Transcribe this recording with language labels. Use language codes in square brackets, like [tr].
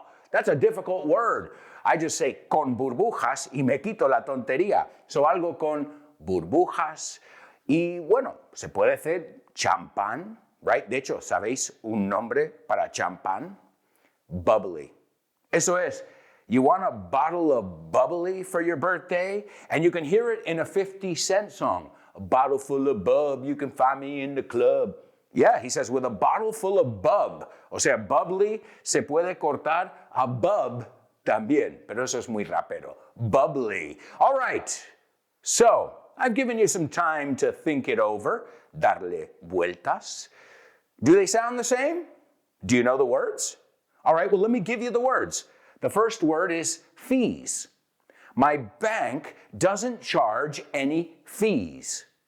[en] That's a difficult word. I just say [es] con burbujas y me quito la tontería. So algo con burbujas. Y bueno, se puede hacer champán, right? De hecho, ¿sabéis un nombre para champán? Bubbly. Eso es. [en] You want a bottle of bubbly for your birthday? And you can hear it in a 50 Cent song. A bottle full of bub, you can find me in the club. Yeah, he says, with a bottle full of bub. [es] O sea, bubbly se puede cortar a bub también, pero eso es muy rapero. [en] Bubbly. All right. So, I've given you some time to think it over, [es] darle vueltas. [en] Do they sound the same? Do you know the words? All right, well, let me give you the words. The first word is fees. My bank doesn't charge any fees.